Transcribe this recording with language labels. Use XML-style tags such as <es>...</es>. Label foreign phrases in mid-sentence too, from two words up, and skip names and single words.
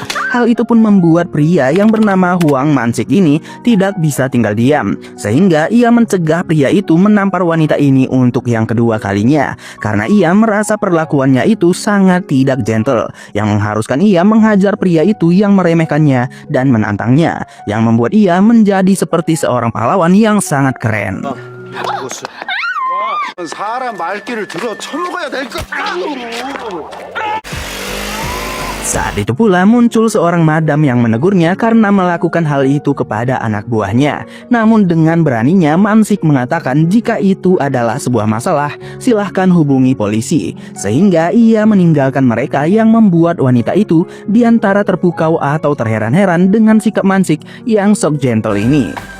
<id>Hal itu pun membuat pria yang bernama Huang Mansik ini tidak bisa tinggal diam, sehingga ia mencegah pria itu menampar wanita ini untuk yang kedua kalinya, karena ia merasa perlakuannya itu sangat tidak gentle, yang mengharuskan ia menghajar pria itu yang meremehkannya dan menantangnya, yang membuat ia menjadi seperti seorang pahlawan yang sangat keren.</id> <ko>사람 말귀를 들어 처먹어야 될 거.</ko> <id>Saat itu pula muncul seorang madam yang menegurnya karena melakukan hal itu kepada anak buahnya. Namun dengan beraninya Mansik mengatakan jika itu adalah sebuah masalah, silahkan hubungi polisi. Sehingga ia meninggalkan mereka yang membuat wanita itu diantara terpukau atau terheran-heran dengan sikap Mansik yang sok gentle ini.</id>